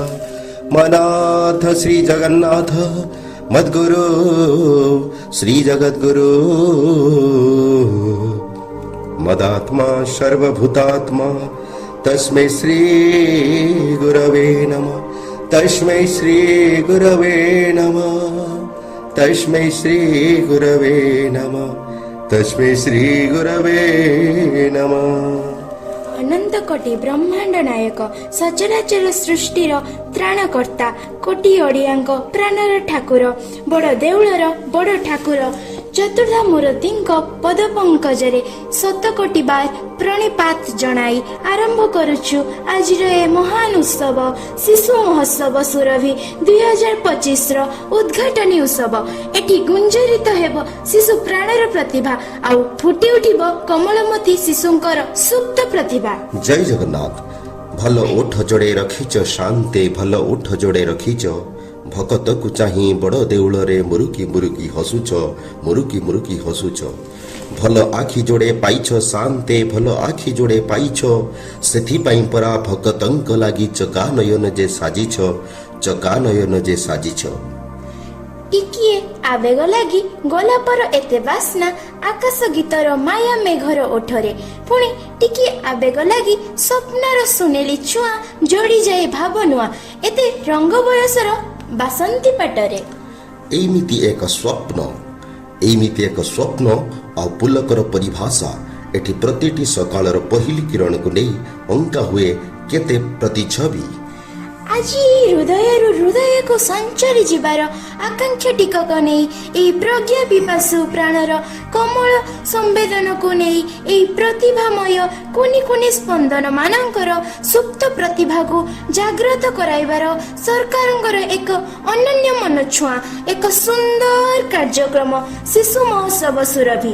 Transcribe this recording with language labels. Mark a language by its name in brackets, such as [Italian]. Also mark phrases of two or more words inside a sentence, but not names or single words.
[Sanskrit] मनाथ श्री जगन्नाथ मद्गुरु श्री जगद्गुरु, मदात्मा सर्वभूतात्मा तस्मै श्री गुरवे नमः, तस्मै श्री गुरवे नमः, तस्मै श्री गुरवे नमः, तस्मै श्री गुरवे नमः। [Odia] ଅନନ୍ତ କୋଟି ବ୍ରହ୍ମାଣ୍ଡ ନାୟକ ସଚରାଚର ସୃଷ୍ଟିର ତ୍ରାଣକର୍ତ୍ତା କୋଟି ଓଡ଼ିଆଙ୍କ ପ୍ରାଣର ଠାକୁର ବଡ଼ ଦେଉଳର ବଡ଼ ଠାକୁର ଚତୁର୍ଦ୍ଧା ମୂର୍ତ୍ତି ପଦ ପଙ୍କଜରେ ଶତ କୋଟି ବାର ପ୍ରଣିପାତ ଜଣାଇ ଆରମ୍ଭ କରୁଛୁ ଆଜି ଏ ମହାନ ଉତ୍ସବ ଶିଶୁ ମହୋତ୍ସବ ସୁରଭି 2025 ଉଦ୍‌ଘାଟନୀ ଉତ୍ସବ। ଏଠି ଗୁଞ୍ଜରିତ ହେବ ଶିଶୁ ପ୍ରାଣର ପ୍ରତିଭା ଆଉ ଫୁଟି ଉଠିବ କମଳମତି ଶିଶୁଙ୍କର ସୁପ୍ତ ପ୍ରତିଭା। ଜୟ ଜଗନ୍ନାଥ। ଭଲ ଓଠ ଯୋଡ଼େ ରଖିଛ ଶାନ୍ତେ, ଭଲ ଓଠ ଯୋଡ଼େ ରଖିଛ ଭକତ କୁ ଚାହିଁ ବଡ଼ ଦେଉଳ ରେ ମୁରୁକି ମୁରୁକି ହସୁଛ, ମୁରୁକି ମୁରୁକି ହସୁଛ। ଭଲ ଆଖି ଯୋଡ଼େ ପାଇଛ ଶାନ୍ତେ, ଭଲ ଆଖି ଯୋଡ଼େ ପାଇଛ ସେଥି ପାଇଁ ପରା ଭକତଙ୍କ ଲାଗି ଚକା ନୟନ ଯେ ସାଜିଛ, ଚକା ନୟନ ଯେ ସାଜିଛ। ଟିକିଏ ଆବେଗ ଲାଗି ଗଲା ପରେ ଏତେ ବାସନା ଆକାଶ ଗୀତର ମାୟା ମେଘର ଓଠରେ ପୁଣି ଟିକିଏ ଆବେଗ ଲାଗି ସ୍ୱପ୍ନର ସୁନେଲି ଛୁଆଁ ଯୋଡ଼ି ଯାଏ ଭାବନୁଆ ଏତେ ରଙ୍ଗ ବୟସର ବାସନ୍ତୀ ପାଟରେ। ଏମିତି ଏକ ସ୍ୱପ୍ନ, ଏମିତି ଏକ ସ୍ୱପ୍ନ ଆଉ ପୁଲକର ପରିଭାଷା ଏଠି ପ୍ରତିଟି ସକାଳର ପହିଲି କିରଣ କୁ ନେଇ ଅଙ୍କା ହୁଏ କେତେ ପ୍ରତିଛବି। ଆଜି ହୃଦୟରୁ ହୃଦୟ କୁ ସଞ୍ଚରି ଜୀବାର ଆକାଂକ୍ଷା ଟିକକ ନୁହେଁ ଏ ପ୍ରଜ୍ଞା ପିପାସୁ ପ୍ରାଣର କମଳ ସମ୍ବେଦନ କୁ ନୁହେଁ ଏ ପ୍ରତିଭାମୟ କୁନି କୁନି ସ୍ପନ୍ଦନ ମାନଙ୍କର ସୁପ୍ତ ପ୍ରତିଭା କୁ ଜାଗ୍ରତ କରାଇବାର ସରକାରଙ୍କର ଏକ ଅନନ୍ୟ ମନ ଛୁଆଁ ଏକ ସୁନ୍ଦର କାର୍ଯ୍ୟକ୍ରମ ଶିଶୁ ମହୋତ୍ସବ ସୁରଭି।